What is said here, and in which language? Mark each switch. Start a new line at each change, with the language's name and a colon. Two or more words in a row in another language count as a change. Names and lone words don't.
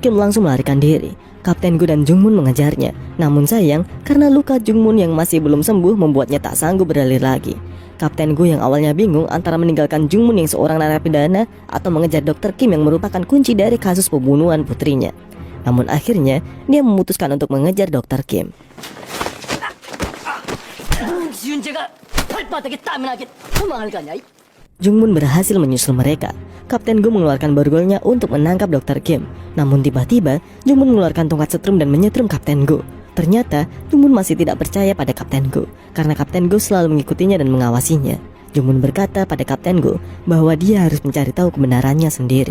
Indonesian: Kim langsung melarikan diri. Kapten Go dan Jungmun mengejarnya. Namun sayang, karena luka Jungmun yang masih belum sembuh membuatnya tak sanggup berlari lagi. Kapten Go yang awalnya bingung antara meninggalkan Jungmun yang seorang narapidana atau mengejar Dr. Kim yang merupakan kunci dari kasus pembunuhan putrinya. Namun akhirnya, dia memutuskan untuk mengejar Dr. Kim.
Korean: 문지윤재가 발바닥에 땀이 나게 도망을 가냐?
Indonesian: Jungmun berhasil menyusul mereka. Kapten Go mengeluarkan borgolnya untuk menangkap Dr. Kim. Namun tiba-tiba, Jungmun mengeluarkan tongkat setrum dan menyetrum Kapten Go. Ternyata, Jungmun masih tidak percaya pada Kapten Go, karena Kapten Go selalu mengikutinya dan mengawasinya. Jungmun berkata pada Kapten Go bahwa dia harus mencari tahu kebenarannya sendiri.